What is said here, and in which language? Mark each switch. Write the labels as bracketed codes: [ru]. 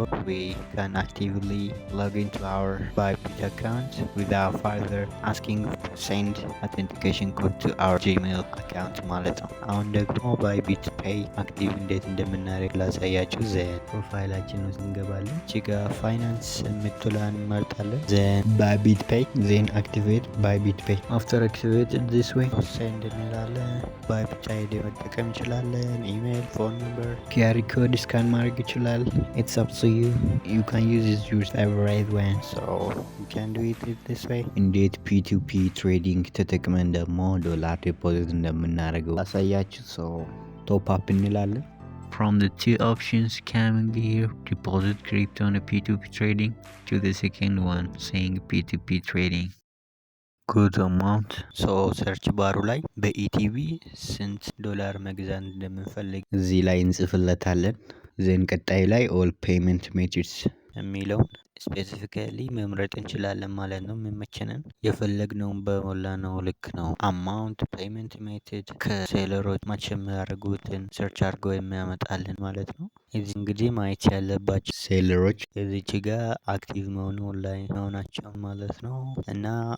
[en] we can actively log into our Bybit account without further asking to send authentication code to our Gmail account [am] ማለት ነው። አሁን ደግሞ ባይቢት ፔይ አክቲቭ እንዴት እንደምናደርግ ላሳያችሁ። [en] ዜን [am] ፕሮፋይላችን ውስጥ እንገባለን። ቺጋ ፋይናንስ የምትሏን እንመርጣለን። [en] ዜን ባይቢት ፔይ ዜን አክቲቬት ባይቢት ፔይ አፍተር አክቲቬትድ ዲስ ዌይ ሴንድ [am] እንላለን። [en] ባይቢት አይዲ [am] መጠቀም እንችላለን። [en] ኢሜይል፣ ፎን ነምበር፣ ኪአር ኮድ [am] ስካን ማድረግ ይችላል። [en] ኢትስ አፕ ቱ ዩ you can use it your favorite one, so you can do it this way. [am] እንዴት ፒ2ፒ ትሬዲንግ ተጠቅመን ደግሞ ዶላር ዲፖዚት እንደምናደርገው አሳያችሁ። [en] ቶፕ አፕ [am] እንላለን። [en] From the two options coming here, deposit crypto on a P2P trading, to the second one saying P2P trading. Good amount. [am] ሰርች ባሩ ላይ በኢቲቪ ስንት ዶላር መግዛት እንደምንፈልግ እዚህ ላይ እንጽፍለታለን። ዜን ቀጣይ ላይ ኦል ፔመንት ሜትድስ የሚለውን ስፔሲፊካሊ መምረጥ እንችላለን ማለት ነው። የሚመቸንን የፈለግነውን በሞላ ነው ልክ ነው። አማውንት፣ ፔመንት ሜትድ ከሴለሮች ማች የሚያደርጉትን ሰርች አድርገው የሚያመጣልን ማለት ነው። እዚህ እንግዲህ ማየት ያለባቸው ሴለሮች እዚች ጋር አክቲቭ መሆኑ ላይ መሆናቸው ማለት ነው። እና